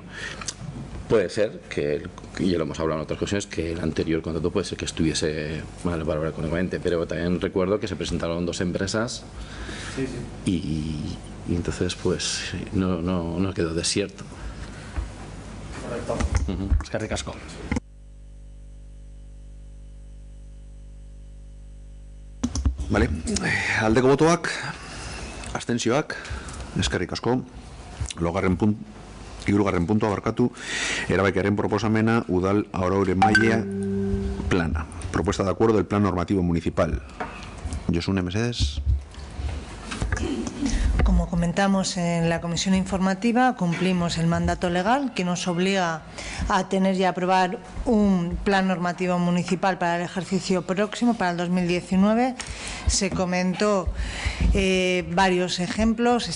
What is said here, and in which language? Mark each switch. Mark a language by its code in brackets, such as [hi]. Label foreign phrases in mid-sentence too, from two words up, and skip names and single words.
[es] Puede ser que, y ya lo hemos hablado en otras ocasiones, que el anterior contrato puede ser que estuviese mal valorado económicamente, pero también recuerdo que se presentaron 2 empresas y entonces pues no quedó desierto. Correcto. Es que ricasco. [eu] Vale, aldeko botoak, abstentzioak, eskerrik asko. Hirugarren puntua barkatu, erabakiaren proposamena udal araure maila plana. [es] Propuesta de acuerdo del plan normativo municipal. [eu] Josune, mesedes. [es] Como comentamos en la comisión informativa, cumplimos el mandato legal que nos obliga a tener y aprobar un plan normativo municipal para el ejercicio próximo, para el 2019. Se comentó varios ejemplos.